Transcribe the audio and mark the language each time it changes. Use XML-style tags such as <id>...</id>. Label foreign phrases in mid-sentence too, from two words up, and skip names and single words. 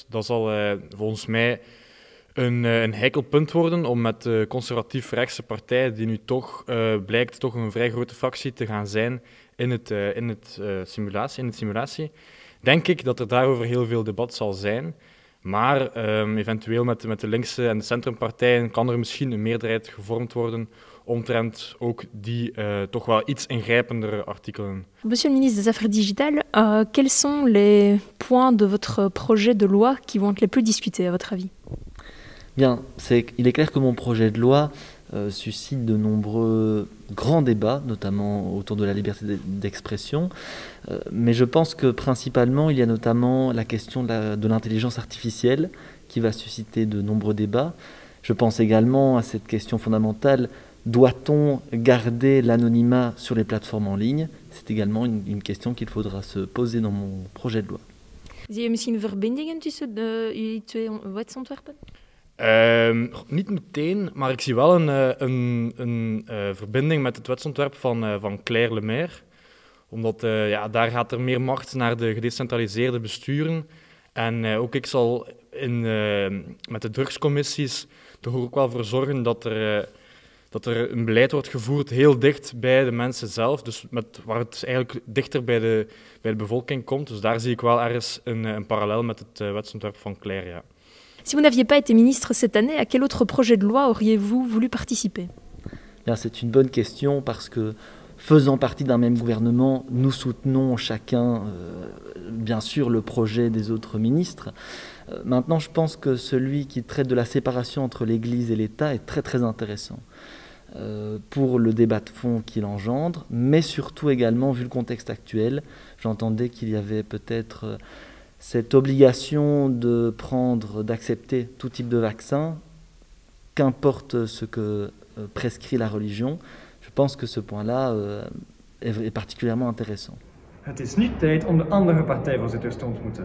<nl>Dat zal volgens mij een heikel punt worden om met de conservatief-rechtse partij, die nu toch blijkt toch een vrij grote fractie te gaan zijn in het simulatie, denk ik dat er daarover heel veel debat zal zijn. Maar eventueel met de linkse en de centrumpartijen kan er misschien een meerderheid gevormd worden omtrent ook die toch wel iets ingrijpendere artikelen.</nl> <fr>Monsieur le ministre des Affaires digitales, quels sont les points de votre projet de loi qui vont être les plus discutés à votre avis? Bien, il est clair que mon projet de loi suscite de nombreux grands débats, notamment autour de la liberté d'expression. Mais je pense que principalement, il y a notamment la question de l'intelligence artificielle qui va susciter de nombreux débats. Je pense également à cette question fondamentale, doit-on garder l'anonymat sur les plateformes en ligne? C'est également une question qu'il faudra se poser dans mon projet de loi.</fr> <nl>Zie je misschien verbindingen tussen jullie twee wetsontwerpen? Niet meteen, maar ik zie wel een verbinding met het wetsontwerp van Claire Lemaire. Omdat daar gaat er meer macht naar de gedecentraliseerde besturen. En ook ik zal met de drugscommissies toch ook wel voor zorgen dat er een beleid wordt gevoerd heel dicht bij de mensen zelf. Dus waar het eigenlijk dichter bij de bevolking komt. Dus daar zie ik wel ergens een parallel met het wetsontwerp van Claire, ja.</nl> <fr>Si vous n'aviez pas été ministre cette année, à quel autre projet de loi auriez-vous voulu participer? C'est une bonne question parce que, faisant partie d'un même gouvernement, nous soutenons chacun, bien sûr, le projet des autres ministres. Maintenant, je pense que celui qui traite de la séparation entre l'Église et l'État est très très intéressant pour le débat de fond qu'il engendre, mais surtout également, vu le contexte actuel, j'entendais qu'il y avait peut-être cette obligation d'accepter tout type de vaccin, qu'importe ce que prescrit la religion. Je pense que ce point-là est particulièrement intéressant.</fr> <nl>Het is nu tijd om de andere partijvoorzitters te ontmoeten.</nl>